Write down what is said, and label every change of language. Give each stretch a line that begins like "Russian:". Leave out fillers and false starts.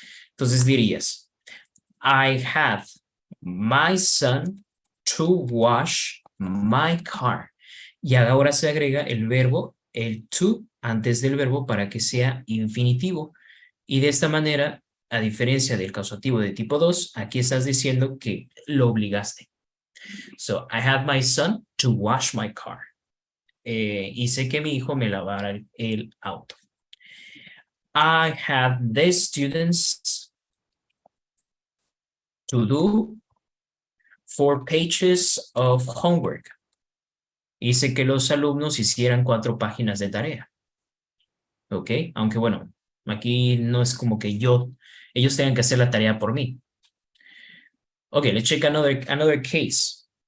Spanish: Entonces dirías,
English: I had my son to wash my car.
Spanish: Y ahora se agrega el verbo, el to, antes del verbo para que sea infinitivo. Y de esta manera, a diferencia del causativo de tipo 2, aquí estás diciendo que lo obligaste.
English: So, I had my son to wash my car.
Spanish: Hice que mi hijo me lavara el auto.
English: I had the students to do 4 pages of homework.
Spanish: Hice que los alumnos hicieran 4 páginas de tarea. ¿Ok? Aunque bueno, aquí no es como que ellos tengan que hacer la tarea por mí.
English: Okay, let's check another case.